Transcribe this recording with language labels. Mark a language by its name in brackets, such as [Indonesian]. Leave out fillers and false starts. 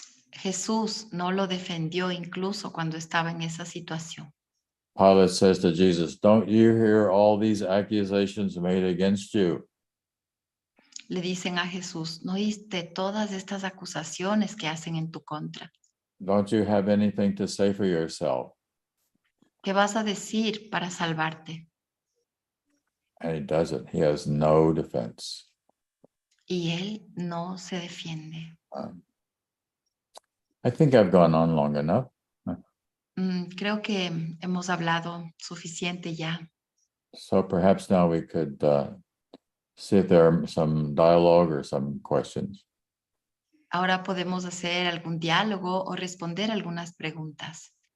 [Spanish] Jesús no lo defendió incluso cuando estaba en esa situación. [English] Pilate says to Jesus, don't you hear all these accusations made against you? [Spanish] Le dicen a Jesús, ¿no oíste todas estas acusaciones que hacen en tu contra? [English] Don't you have anything to say for yourself? [Spanish] ¿Qué vas a decir para salvarte? [English] And he doesn't. He has no defense. [Spanish] Y él no se defiende. [English] I think I've gone on long enough. [Spanish] Creo que hemos hablado suficiente ya. [English] So perhaps now we could see if there are some dialogue or some questions. [Spanish] Ahora podemos hacer algún diálogo o responder algunas preguntas.